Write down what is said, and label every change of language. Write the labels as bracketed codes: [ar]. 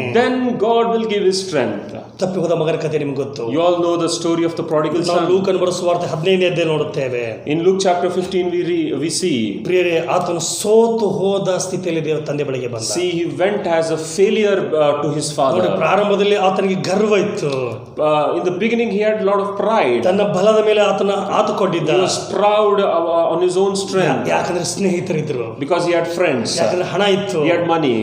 [en] Then God will give his strength. [kn] ತಪ್ಪಿ ಹೋದ ಮಗನ ಕಥೆ ನಿಮ್ಗೆ ಗೊತ್ತು. [en] You all know the story of the prodigal [kn] ನಾವು [en] son. [kn] ಲೂಕನ ಬರೆದ ಸುವಾರ್ತೆ 15ನೇ ಅಧ್ಯಾಯ ನೋಡುತ್ತೇವೆ. [en] In Luke chapter 15 we see. [kn] ಪ್ರಿಯರೇ, ಆತನು ಸೋತು ಹೋದ ಸ್ಥಿತಿಯಲ್ಲಿ ದೇವರ ತಂದೆ ಬಳಿಗೆ ಬಂದ. [en] See, he went as a failure to his [kn] ನೋಡಿ, [en] father. [kn] ಪ್ರಾರಂಭದಲ್ಲಿ ಆತನಿಗೆ ಗರ್ವ ಇತ್ತು. [en] In the beginning he had a lot of pride. [kn] ತನ್ನ ಬಲದ ಮೇಲೆ ಆತುಕೊಂಡಿದ್ದ. [en] He was proud on his own strength. [kn] ಯಾಕಂದ್ರೆ ಸ್ನೇಹಿತರಿದ್ರು, [en] because he had friends. [kn] ಯಾಕಂದ್ರೆ ಹಣ ಇತ್ತು, [en] He had money.